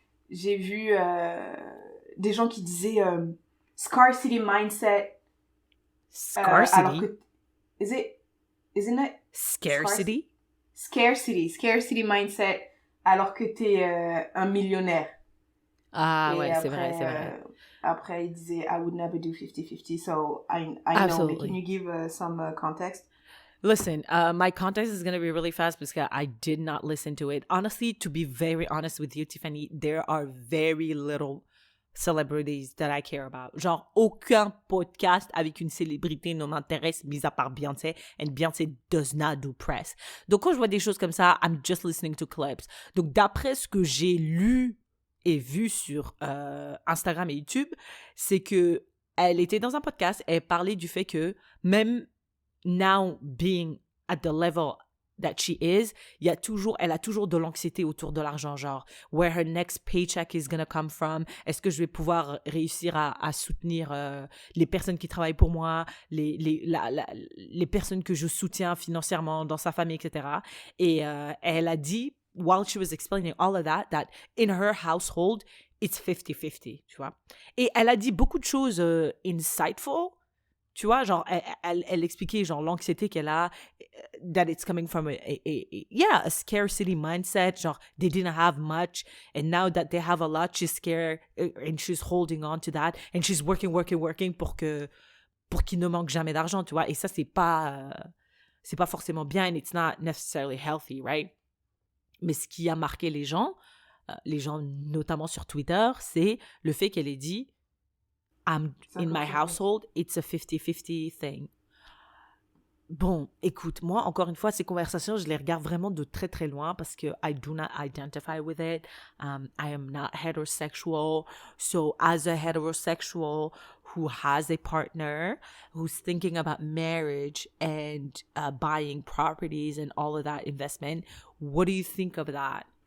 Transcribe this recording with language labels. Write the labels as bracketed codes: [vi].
[fr] j'ai vu des gens qui disaient scarcity mindset. [en] Scarcity? [fr] Alors que, [en] isn't it? Scarcity? [fr] Scarcity mindset alors que t'es un millionnaire. Ah Et ouais, après, c'est vrai. Après, il disait [en] I would never do 50-50, so I know, Absolutely. but can you give some context? Listen, my context is going to be really fast because I did not listen to it. Honestly, to be very honest with you, Tiffany, there are very little celebrities that I care about. [fr] Genre, aucun podcast avec une célébrité ne m'intéresse, mis à part Beyoncé, [en] and Beyoncé does not do press. [fr] Donc, quand je vois des choses comme ça, [en] I'm just listening to clips. [fr] Donc, d'après ce que j'ai lu et vu sur Instagram et YouTube, c'est que elle était dans un podcast, elle parlait du fait que même [en] now being at the level that she is, [fr] elle a toujours de l'anxiété autour de l'argent, genre [en] where her next paycheck is gonna come from, [fr] est-ce que je vais pouvoir réussir à soutenir les personnes qui travaillent pour moi, les personnes que je soutiens financièrement dans sa famille, etc. Et elle a dit, [en] while she was explaining all of that in her household, it's 50-50, [fr] tu vois. Et elle a dit beaucoup de choses [en] insightful, [fr] tu vois, genre, elle expliquait, genre, l'anxiété qu'elle a, [en] that it's coming from a scarcity mindset, genre, they didn't have much, and now that they have a lot, she's scared, and she's holding on to that, and she's working [fr] pour qu'il ne manque jamais d'argent, tu vois, et ça, c'est pas forcément bien, [en] and it's not necessarily healthy, right? [fr] Mais ce qui a marqué les gens notamment sur Twitter, c'est le fait qu'elle ait dit [en] in my household, it's a 50-50 thing. [fr] Bon, écoute, moi, encore une fois, ces conversations, je les regarde vraiment de très, très loin parce que [en] I do not identify with it. I am not heterosexual. So, as a heterosexual who has a partner, who's thinking about marriage and buying properties and all of that investment, what do you think of that?